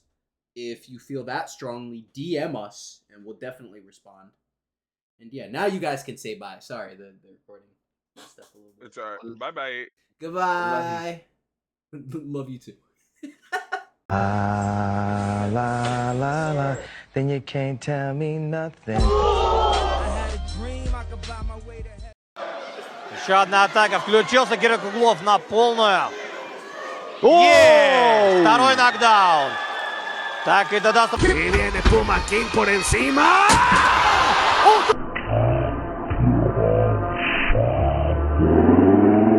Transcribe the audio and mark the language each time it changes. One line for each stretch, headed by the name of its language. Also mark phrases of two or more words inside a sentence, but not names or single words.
English: If you feel that strongly, DM us, and we'll definitely respond. And yeah, now you guys can say bye. Sorry, the recording messed up a little bit. It's all right. Bye-bye. Goodbye. Love you too. La la la la, then you can't tell me nothing.
Russian: Еще одна атака. Включился Кирилл Круглов на полную. Есть! Второй нокдаун. Так и додаст.
Spanish: Y viene Puma King por encima. Oh!